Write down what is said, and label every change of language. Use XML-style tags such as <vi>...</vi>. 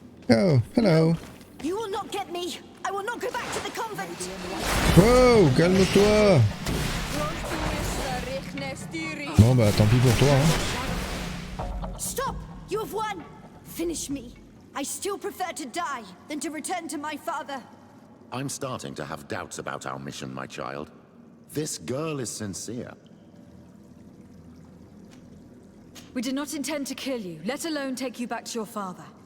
<en>Oh, hello. You will not get me. I will not go back to the convent.</en> <fr>Wow, calme-toi. Bon bah tant pis pour toi, hein.</fr> <en>Stop! You have won. Finish me. I still prefer to die than to return to my father. I'm starting to have doubts about our mission, my child. This girl is sincere. We did not intend to kill you, let alone take you back to your father.</en>